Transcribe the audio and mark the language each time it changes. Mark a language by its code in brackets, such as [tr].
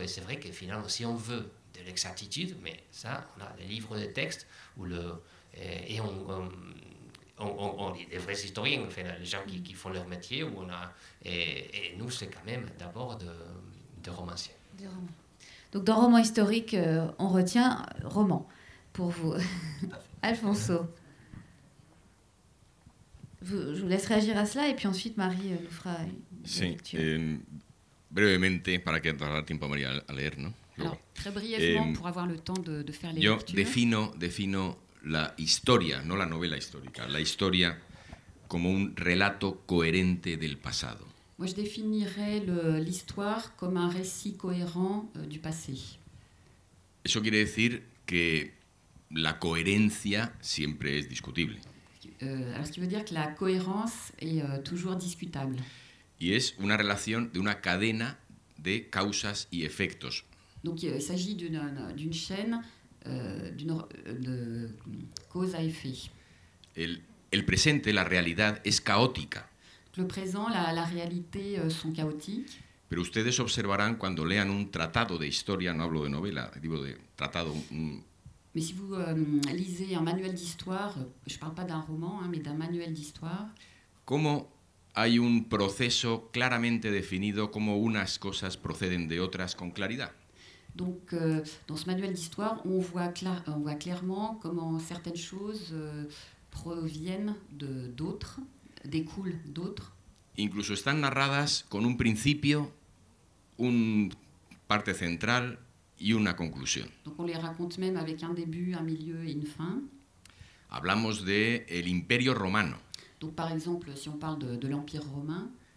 [fr] Et c'est vrai que finalement, si on veut de l'exactitude, mais ça, on a des livres de textes où et on lit des vrais historiens, enfin, les gens qui font leur métier, où et nous, c'est quand même d'abord de romanciers. Donc dans roman historique, on retient roman pour vous. Alfonso. Je vous laisse réagir à cela et puis ensuite Marie nous fera une lecture. [es] Brevemente, para que dar tiempo a María a leer, ¿no? [fr] Alors, très brièvement, pour avoir le temps de faire les [es] yo [fr] lectures. [es] defino la historia, no la novela histórica, la historia como un relato coherente del pasado. [fr] Moi, je définirais l'histoire comme un récit cohérent du passé. [es] Eso quiere decir que la coherencia siempre es discutible. [fr] Alors, ce qui veut dire que la cohérence est toujours discutable. [es] Y es una relación de una cadena de causas y efectos. [fr] Donc, il s'agit d'une chaîne de cause à effet. [es] El presente, la realidad, es caótica. [fr] Le présent, la réalité sont chaotiques. [es] Pero ustedes observarán cuando lean un tratado de historia, no hablo de novela, digo de tratado. [fr] Mais si vous lisez un manuel d'histoire, je ne parle pas d'un roman, mais d'un manuel d'histoire. [es] Cómo hay un proceso claramente definido, cómo unas cosas proceden de otras con claridad. [fr] Donc, dans ce manuel d'histoire, on voit clairement comment certaines choses proviennent d'autres, découlent d'autres. [es] Incluso están narradas con un principio, una parte central y una conclusión. [fr] Donc on les raconte même avec un début, un milieu et une fin. [es] Hablamos de el Imperio Romano. [fr] Donc par exemple, si on parle de l'Empire romain,